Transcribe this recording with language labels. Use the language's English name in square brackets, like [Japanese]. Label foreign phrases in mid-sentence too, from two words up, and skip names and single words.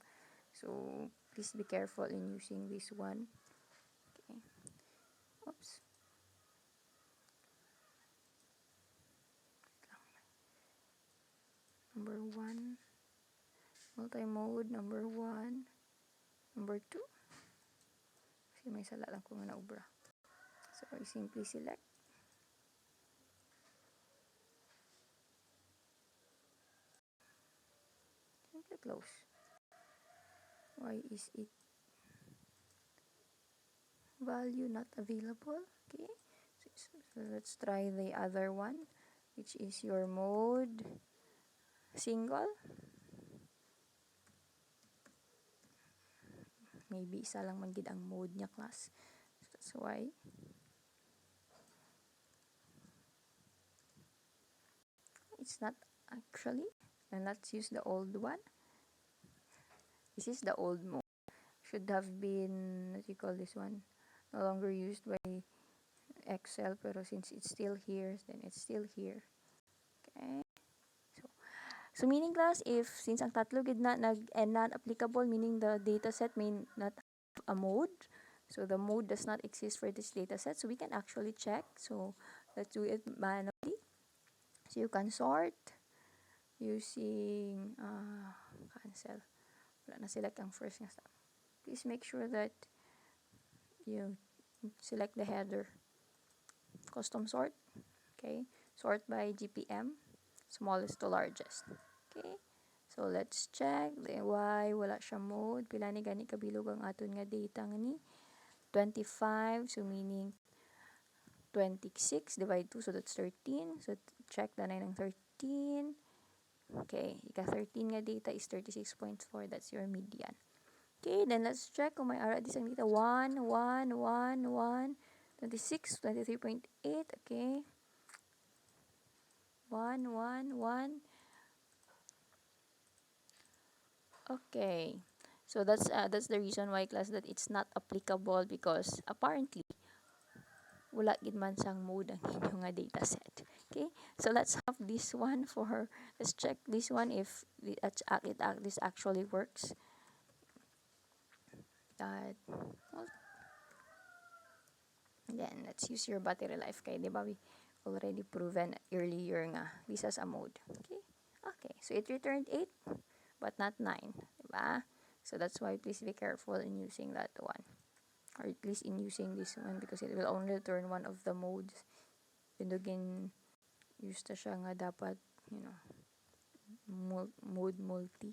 [English] So please be careful in using this one. Okay. Oops. Number 1. Multi-mode, number 1. Number 2. [Hiligaynon] Kasi may sala lang kung naubra. [English] So, I simply select. Simply close. Why is it value not available? Okay. So let's try the other one, which is your mode single. [Hiligaynon] Maybe isa lang man gid ang mode niya, class. [English] So that's why. It's not actually. And let's use the old one. This is the old mode. Should have been, what you call this one, no longer used by Excel, pero since it's still here, then it's still here. Okay. So meaning class, if since [Hiligaynon] ang tatlo gid na [English] and not applicable, meaning the data set may not have a mode. So the mode does not exist for this data set. So we can actually check. So let's do it manually. So you can sort using cancel. [Hiligaynon] Wala na select ang first nga step. [English] Please make sure that you select the header. Custom sort. Okay. Sort by GPM. Smallest to largest. Okay. So let's check. [Hiligaynon] Why wala siya mode. Pila ni gani kabilog ang aton nga data nga ni. 25. [English] So meaning 26 divide 2. So that's 13. So check the 9 ng 13. Okay. [Hiligaynon] Ika 13 nga [English] data is 36.4. That's your median. Okay. Then let's check [Hiligaynon] kung may ara disang data. [English] 1, 1, 1, 1, 26, 23.8. Okay. 1, 1, 1. Okay. So that's the reason why class that it's not applicable because apparently [Hiligaynon] wala gid man sang mode ang inyong nga [English] data set. Okay? So let's have this one let's check this one if this actually works. Well, then let's use your battery life [Hiligaynon] kay di ba [English] we already proven earlier nga this as a mode. Okay? Okay. So it returned 8 but not 9, diba? So that's why please be careful in using that one, or at least in using this one because it will only return one of the modes. [Hiligaynon] Pinugin use ta siya nga dapat, [English] mode multi.